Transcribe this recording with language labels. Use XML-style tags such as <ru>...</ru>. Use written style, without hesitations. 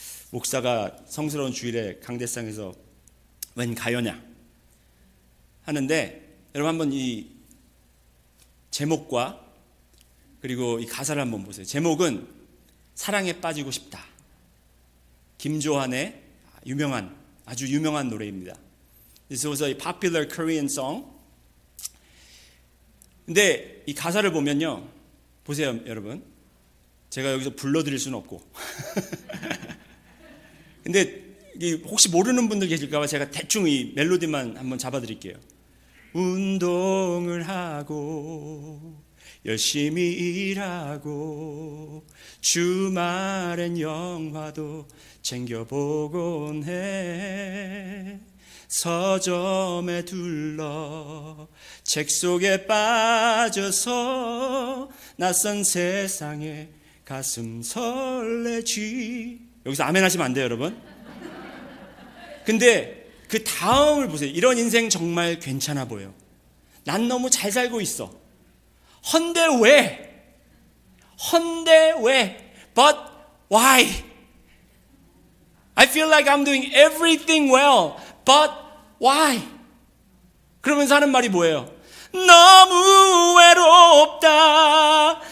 <ko>목사가 성스러운 주일에 강대상에서 웬 가요냐 하는데, 여러분 한번 이 제목과 그리고 이 가사를 한번 보세요. 제목은 사랑에 빠지고 싶다. 김조한의 아주 유명한 노래입니다.</ko> <en>This was a popular Korean song.</en> <ko>근데 이 가사를 보면요, 보세요, 여러분. 제가 여기서 불러드릴 수는 없고 근데 혹시 모르는 분들 계실까봐 제가 대충 이 멜로디만 한번 잡아드릴게요. 운동을 하고 열심히 일하고 주말엔 영화도 챙겨보곤 해. 서점에 둘러 책 속에 빠져서 낯선 세상에 가슴 설레지. 여기서 아멘 하시면 안 돼요, 여러분. 근데 그 다음을 보세요. 이런 인생 정말 괜찮아 보여. 난 너무 잘 살고 있어. 헌데 왜? 헌데 왜?</ko> <en>But why? I feel like I'm doing everything well. But why?</en> <ko>그러면서 하는 말이 뭐예요? 너무 외롭다.</ko>